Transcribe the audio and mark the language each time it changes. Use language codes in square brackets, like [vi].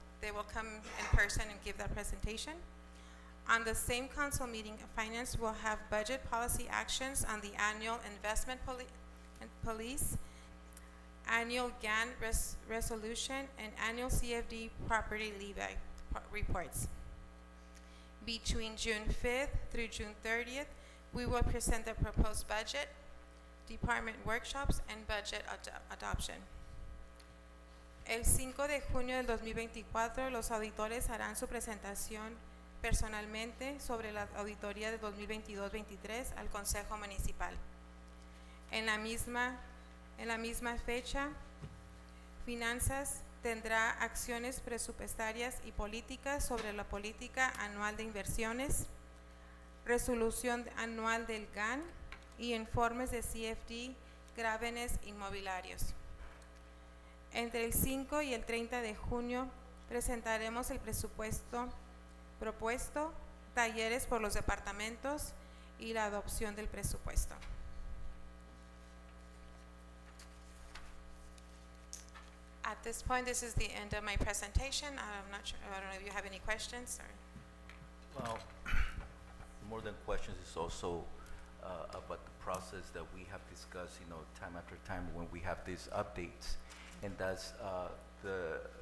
[en] They will come in person and give that presentation. On the same council meeting, Finance will have budget policy actions on the annual investment police, annual GAN resolution, and annual CFD property levy reports. Between June 5th through June 30th, we will present the proposed budget, department workshops, and budget adoption. [es] El 5 de junio del 2024, los auditores harán su presentación personalmente sobre la auditoría de 2022-23 al Consejo Municipal. En la misma fecha, Finanzas tendrá acciones presupuestarias y políticas sobre la política anual de inversiones, resolución anual del GAN y informes de CFD, grávenes inmobiliarios. Entre el 5 y el 30 de junio presentaremos el presupuesto propuesto, talleres por los departamentos y la adopción del presupuesto. [en] At this point, this is the end of my presentation. I'm not sure, I don't know if you have any questions or. Well, more than questions, it's also about the process that we have discussed, time after time when we have these updates, and that's the